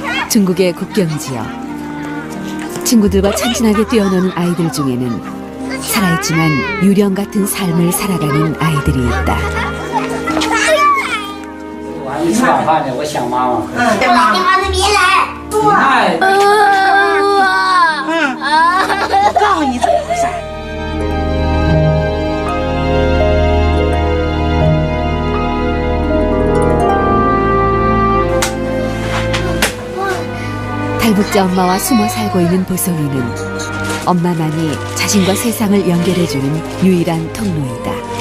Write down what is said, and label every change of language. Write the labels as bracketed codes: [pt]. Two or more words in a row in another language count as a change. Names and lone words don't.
[ko] 중국의 국경 지역. 친구들과 찬친하게 뛰어노는 아이들 중에는 살아있지만 유령 같은 삶을 살아가는 아이들이 있다. [zh] 你吃晚饭呢？我想妈妈。别来。我告诉你怎么回事。 [ko] 탈북자 엄마와 숨어 살고 있는 보성이는 엄마만이 자신과 세상을 연결해주는 유일한 통로이다.